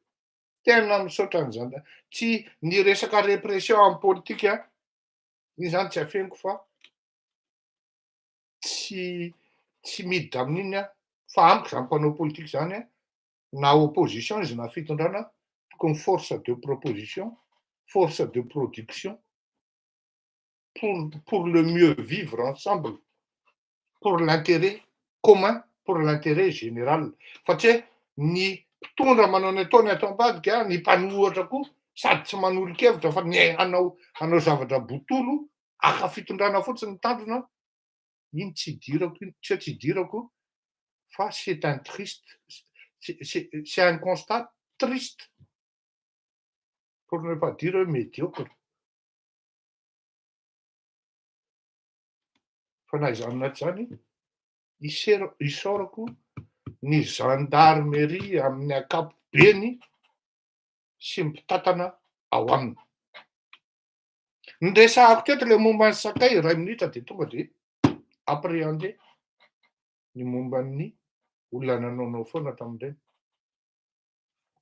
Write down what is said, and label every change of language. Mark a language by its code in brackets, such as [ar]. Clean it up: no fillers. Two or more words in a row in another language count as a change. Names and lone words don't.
[mg] Tena misaotra ny gendarmerie. Tsy ny resaka répression amin'ny politika, iny zany tsy afeniko fa tsy miditra amin'iny fa amiko zany mpanao politika zany na opposition izy na fitondrana, tokony [fr] force de proposition, force de production pour le mieux vivre ensemble, pour l'intérêt commun, pour l'intérêt général. [mg] Fa tsy hoe ny mpitondra manao ny ataony ato ambadika, ny mpanohatra koa sady tsy manolo-kevitra fa hanao zavatra botolo, aka fitondrana fotsiny ny tandrona, iny tsy idirako fa [fr] c'est un triste, c'est un constat triste, pour ne pas dire médiocre. [mg] Fa na izany na tsy zany, isaorako ny gendarmerie amin'ny ankapobeny sy mpitantana ao aminy. Ny resahako teto le momba ny sakay iray minitra de tonga de appréhender ny momban'ny olona nanaonao foana tamin'ireny.